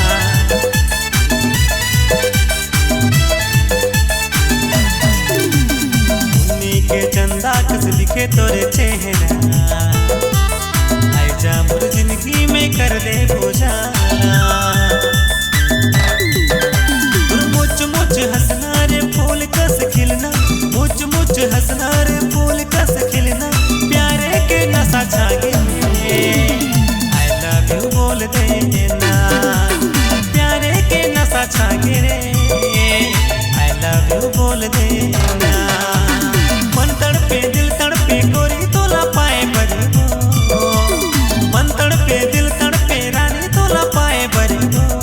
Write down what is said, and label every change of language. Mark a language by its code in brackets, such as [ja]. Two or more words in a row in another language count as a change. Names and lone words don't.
[hne] उन्हीं के चंदा कस दिखे तोरे चेहरा आई जा मोर जिंदगी में कर दे बुझाना। मुझ मुझ हंसना रे फूल कस खिलना मुझ मुझ हंसना रे फूल कस खिलना प्यारे के नशा छा गया [en] I love you [hne] बोल देना प्यारे के नशा छा गिरे [en] I love you [hne] बोल देना। मन तड़पे दिल तड़पे गोरी तोला पाए बरी मन तड़पे दिल तड़पे रानी तोला पाए बरी